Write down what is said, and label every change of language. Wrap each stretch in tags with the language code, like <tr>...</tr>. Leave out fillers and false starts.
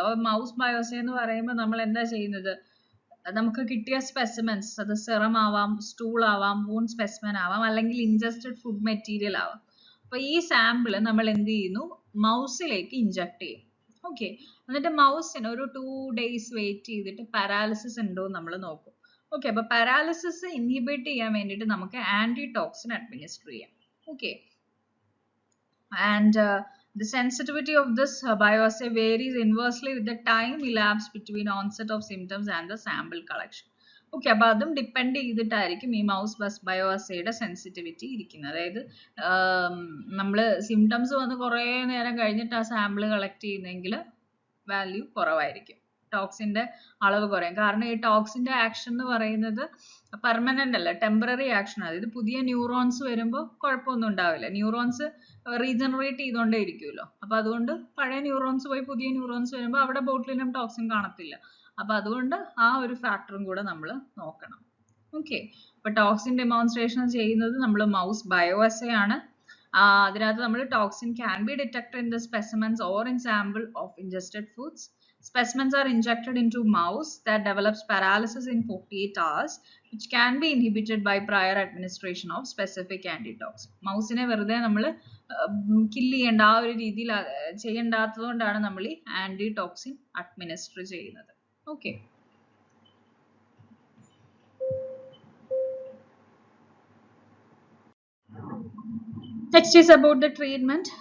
<ml>അപ്പോൾ മൗസ് ബയോഅസേ എന്ന് പറയുമ്പോൾ നമ്മൾ എന്താ ചെയ്യുന്നത്? നമുക്ക് കിട്ടിയ സ്പെസിമെൻസ്, അത് സെറം ആവാം, സ്റ്റൂൾ ആവാം, വൂൺ സ്പെസിമെൻ ആവാം, അല്ലെങ്കിൽ ഇൻജസ്റ്റഡ് ഫുഡ് മെറ്റീരിയൽ ആവാം. അപ്പൊ ഈ സാമ്പിൾ നമ്മൾ എന്ത് ചെയ്യുന്നു? മൗസിലേക്ക് ഇഞ്ചക്ട് ചെയ്യും. ഓക്കെ, എന്നിട്ട് മൗസിന് ഒരു 2 days വെയിറ്റ് ചെയ്തിട്ട് പാരാലിസിസ് ഉണ്ടോ നമ്മൾ നോക്കും. ഓക്കെ, അപ്പൊ പാരാലിസിസ് ഇൻഹിബിറ്റ് ചെയ്യാൻ വേണ്ടിയിട്ട് നമുക്ക് ആന്റി ടോക്സിൻ അഡ്മിനിസ്റ്റർ ചെയ്യാം.</ml> <en>Okay, and the sensitivity of this bioassay varies inversely with the time elapsed between onset of symptoms and the sample collection.</en> <ml>Okay, അപ്പൊ അതും ഡിപ്പെൻഡ് ചെയ്തിട്ടായിരിക്കും ഈ മൗസ് ബയോഅസേയുടെ സെൻസിറ്റിവിറ്റി ഇരിക്കുന്നത്. അതായത് നമ്മൾ സിംറ്റംസ് വന്ന് കുറേ നേരം കഴിഞ്ഞിട്ട് ആ സാമ്പിൾ കളക്ട് ചെയ്യുന്നെങ്കിൽ വാല്യൂ കുറവായിരിക്കും, ടോക്സിന്റെ അളവ് കുറയും. കാരണം ഈ ടോക്സിന്റെ ആക്ഷൻ എന്ന് പറയുന്നത് പെർമനന്റ് അല്ല, ടെമ്പററി ആക്ഷൻ. അതായത് പുതിയ ന്യൂറോൺസ് വരുമ്പോൾ കുഴപ്പമൊന്നും ഉണ്ടാവില്ല. Neurons regenerate ചെയ്തുകൊണ്ടേ ഇരിക്കുമല്ലോ. അപ്പൊ അതുകൊണ്ട് പഴയ ന്യൂറോൺസ് പോയി പുതിയ ന്യൂറോൺസ് വരുമ്പോൾ അവിടെ ബോട്ടുലിനം ടോക്സിൻ കാണത്തില്ല. അപ്പൊ അതുകൊണ്ട് ആ ഒരു ഫാക്ടറും കൂടെ നമ്മൾ നോക്കണം. ഓക്കെ, അപ്പൊ ടോക്സിൻ ഡെമോൺസ്ട്രേഷൻ ചെയ്യുന്നത് നമ്മൾ മൗസ് ബയോഅസേ ആണ്. അതിനകത്ത് നമ്മൾ toxin</ml> <en>can be detected in the specimens or in sample of ingested foods. Specimens are injected into mouse that develops paralysis in 48 hours, which can be inhibited by prior administration of specific antitoxin.</en> <ml>മൗസിനെ വെറുതെ നമ്മൾ kill ചെയ്യേണ്ട ആ ഒരു രീതിയിൽ ചെയ്യേണ്ടാത്തതുകൊണ്ടാണ് നമ്മൾ ഈ antitoxin administer ചെയ്യുന്നത്.</ml> <en>Okay, next is about the treatment.</en>